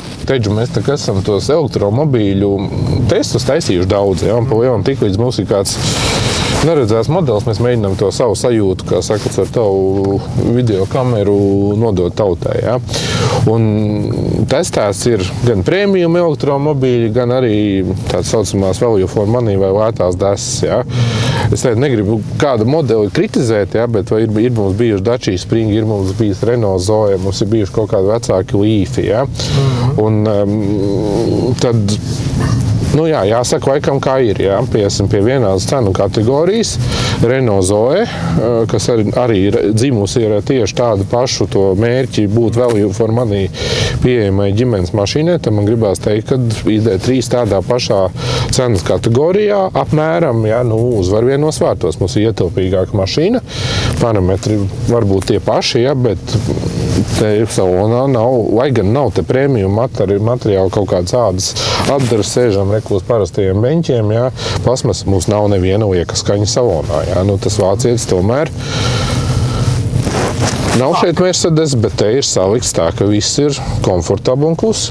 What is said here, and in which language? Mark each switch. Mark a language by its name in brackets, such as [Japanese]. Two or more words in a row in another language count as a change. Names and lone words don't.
[Latvian] Teģu, mēs tā kā esam tos elektromobīļu testus taisījuši daudz, ja, un pa lielam tik līdz mums ir kāds neredzēts modelis, mēs mēģinām to savu sajūtu, kā saka, ar tavu video kameru nodot tautai, ja. Un testēts ir gan premium elektromobīļi, gan arī tāds saucamās [English] value for money [Latvian] vai lētās desas, ja. Es teicu, negribu kādu modeli kritizēt, ja, bet ir mums bijuši Dacia Spring, ir mums bijis Renault Zoe, mums ir bijuši kaut kādi vecāki Leafi, ja. Un tad, nu jā, jāsaka laikam kā ir, jā, piesim pie vienādas cenu kategorijas. Renault Zoe, kas arī dzimusi ir tieši tādu pašu to mērķi būt [English] value for money [Latvian] pieejamai ģimenes mašīnai, tad man gribās teikt, ka ID3 tādā pašā cenas kategorijā apmēram, jā, nu, uzvar vienos vārtos. Mums ir ietilpīgāka mašīna, parametri varbūt tie paši, jā, bet te salonā nav, lai gan nav te premium materiāli kaut kādas ādas atdaras, sēžam uz parastajiem beņķiem, jā, plasmas mums nav neviena lieka skaņa salonā, jā, nu tas vācietis tomēr nav šeit Mercedes, bet te ir salikts tā, ka viss ir komfortabli un klusi.